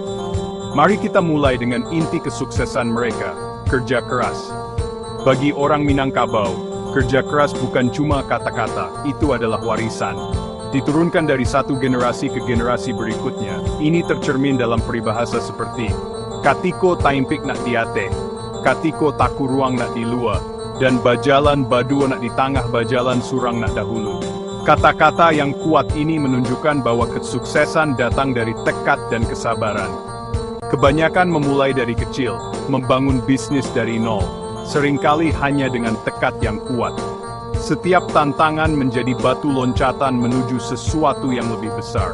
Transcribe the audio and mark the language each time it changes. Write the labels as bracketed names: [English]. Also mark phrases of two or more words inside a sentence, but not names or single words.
[Indonesian] Mari kita mulai dengan inti kesuksesan mereka, kerja keras. Bagi orang Minangkabau, kerja keras bukan cuma kata-kata, itu adalah warisan. Diturunkan dari satu generasi ke generasi berikutnya, ini tercermin dalam peribahasa seperti, [Minangkabau] Katiko taimpik nak diate, Katiko taku ruang nak dilua, dan bajalan baduo nak di tangah bajalan surang nak dahulu. [Indonesian] Kata-kata yang kuat ini menunjukkan bahwa kesuksesan datang dari tekad dan kesabaran. Kebanyakan memulai dari kecil, membangun bisnis dari nol, seringkali hanya dengan tekad yang kuat. Setiap tantangan menjadi batu loncatan menuju sesuatu yang lebih besar.